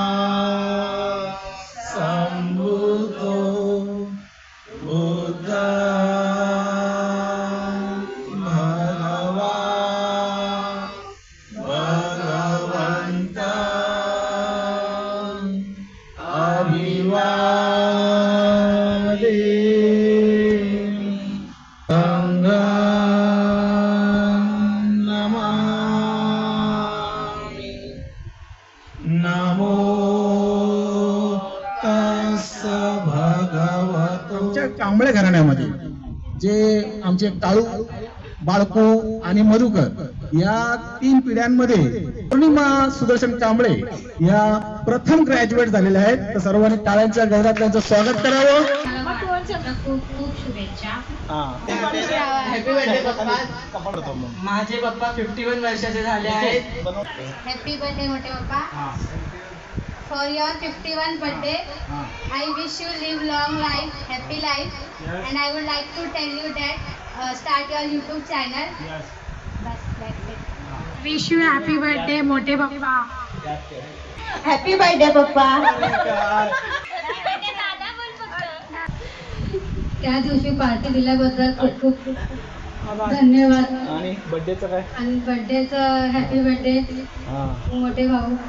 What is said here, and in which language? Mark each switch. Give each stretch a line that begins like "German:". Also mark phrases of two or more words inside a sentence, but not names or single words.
Pali: सम्बुद्धो बुद्धं भगवान् अभिवादेमि संघं नमामि नमो तस्स भगवतो.
Marathi: आमच्या कांबळे घराण्यामध्ये जे आमचे काळू बाळकू आणि मधुकर या 3 पिढ्यांमध्ये पौर्णिमा सुदर्शन कांबळे या प्रथम ग्रॅज्युएट झालेल्या आहेत. तर सर्वांनी टाळ्यांच्या गजरात त्यांचं स्वागत करावं. खूप खूप शुभेच्छा.
English: happy birthday Pappa.
Marathi: माझे पप्पा 51 वर्षाचे झाले आहेत.
English: happy birthday
Marathi: मोठे पप्पा.
English: For your 51st birthday, I wish you live long life, happy life, and I would like to tell you that start your YouTube channel. Bas, that's it. wish you happy birthday
Marathi: मोठे पप्पा.
English: happy birthday Pappa.
Marathi: त्या दिवशी पार्टी दिल्याबद्दल खूप खूप धन्यवाद. आणि बर्थडेचं काय? आणि बर्थडेचं
English: happy birthday
Marathi: मोठे भाऊ.